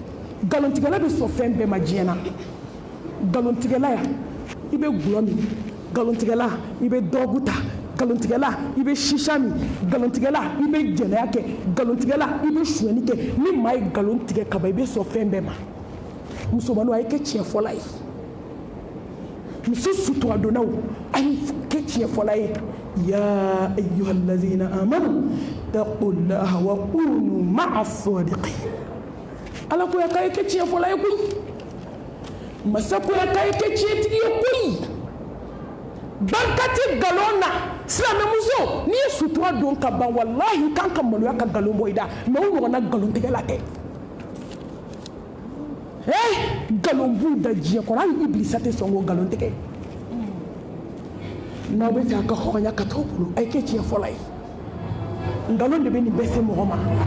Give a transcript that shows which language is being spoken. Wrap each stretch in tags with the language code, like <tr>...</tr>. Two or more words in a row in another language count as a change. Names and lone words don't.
<bm>bɛ sɔn fɛn bɛɛ ma diɲɛ na nkalontigɛla yan i bɛ gulɔ min nkalontigɛla i bɛ dɔrɔgu ta nkalontigɛla i bɛ sisa min nkalontigɛla i bɛ jɛnɛya kɛ nkalontigɛla i bɛ suyɛni kɛ ni maa ye nkalon tigɛ ka ban i bɛ sɔn fɛn bɛɛ ma musomaninw a ye kɛ tiɲɛ fɔla ye muso suturadonnaw a ye kɛ tiɲɛ fɔla ye</bm> <ar>يا أيها الذين آمنوا اتقوا الله وكونوا مع الصادقين</ar> <bm>ala ko ya k'a ye kɛ tiɲɛ fɔla ye koyi masa ko ya k'a ye kɛ tiɲɛtigi ye koyi barika tɛ nkalon na silamɛmuso n'i ye sutura don ka ban walahi i kan ka maloya ka nkalon bɔ i da mais o ɲɔgɔnna nkalontigɛla tɛ nkalon b'u da diɲɛ kɔnɔ hali ibilisa tɛ sɔn k'o nkalon tigɛ n'aw bɛ fɛ a ka hɔrɔnya ka t'aw bolo a ye kɛ tiɲɛ fɔla ye nkalon de bɛ nin bɛɛ se mɔgɔ ma</bm>